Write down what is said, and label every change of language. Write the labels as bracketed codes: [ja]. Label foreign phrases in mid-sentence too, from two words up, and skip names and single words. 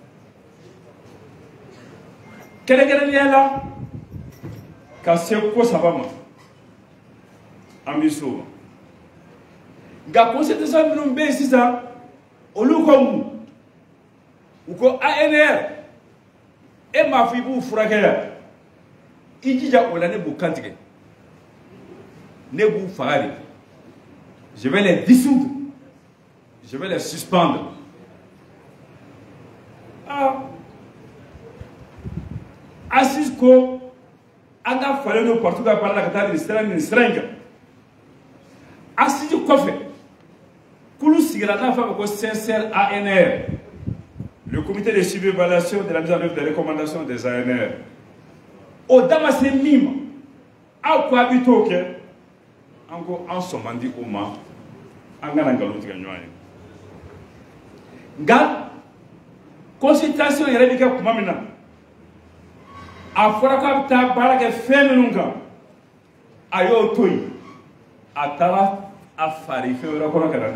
[bm] kɛrɛnkɛrɛnnenya la ka se ko saba ma an bɛ s'o ma nka constitution minnu bɛ yen sisan olu ko mun u ko ANR e m'a fɔ i b'u furakɛ yan i jija o la ne b'u kantigɛ ne b'u faga de [fr] je vais les dissoudre je vais les suspendre [bm] assise ko an ka falen don partout ka baara la ka taa nin sira in kan assise kɔfɛ kulu sigira n'a fɔ ko sincère ANR [fr] le comité de suivi et évaluation de la mise en œuvre des recommandations des ANR [bm] o dama se min ma aw ko a bɛ t'o kɛ an ko an sɔn man di o ma an kana nkalon tigɛ ɲɔgɔn ye nka consultation yɛrɛ bɛ kɛ tuma min na a fɔra k'a bɛ taa baara kɛ fɛn minnu kan a y'o to yen a taara a fari fɛn wɛrɛ kɔnɔ ka na